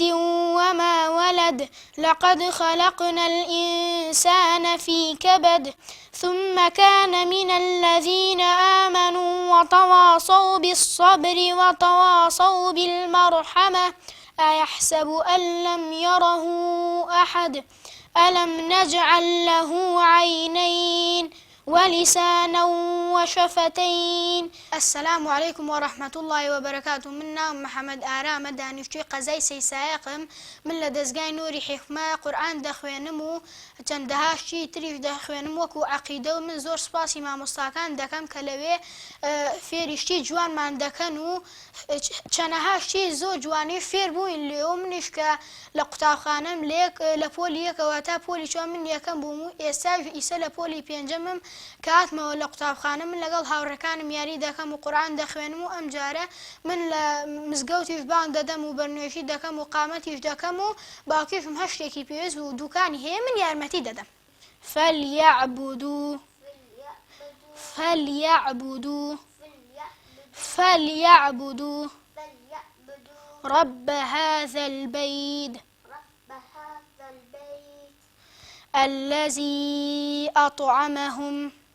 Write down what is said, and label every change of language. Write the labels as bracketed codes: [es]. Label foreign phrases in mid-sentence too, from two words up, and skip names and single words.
[ar] وما ولد لقد خلقنا الإنسان في كبد ثم كان من الذين آمنوا وتواصوا بالصبر وتواصوا بالمرحمة أيحسب أن لم يره أحد ألم نجعل له عينين ولسانا وشفتين. السلام عليكم ورحمة الله وبركاته. [ckb] من نام محمد آرام دانشتوی قەزای سەیسایەقم. من لە دەستگای نوری حیکمە قورئان دەخوێنم و چەندەها شتی تریش دەخوێنم وەکو عەقیدە و من زۆر سوپاسی مامۆستاکان دەکەم کە لەوێ فێری شتی جوانمان دەکەن و چەندەها شتی زۆر جوانی فێر بووین لێ و منیش کە لە قوتابخانەم لە پۆلی یەکەوە تا پۆلی چوار من یەکەم بووم و ئێستاش ئیسە لە پۆلی پێنجەمم کە هاتمەوە لە قوتابخانە من لەگەڵ هاوڕێکانم یاری دەکەم و قورئان دەخوێنم و ئەم جارە من لە مزگەوتیش بانگ دەدەم و بەرنوێژی دەکەم و قامەتیش دەکەم و باوکیشم هەر شتێکی پێویست و دوکانی هەیە من یارمەتی دەدەم. [ar] فليعبدوا رب هذا البيت الذي أطعمهم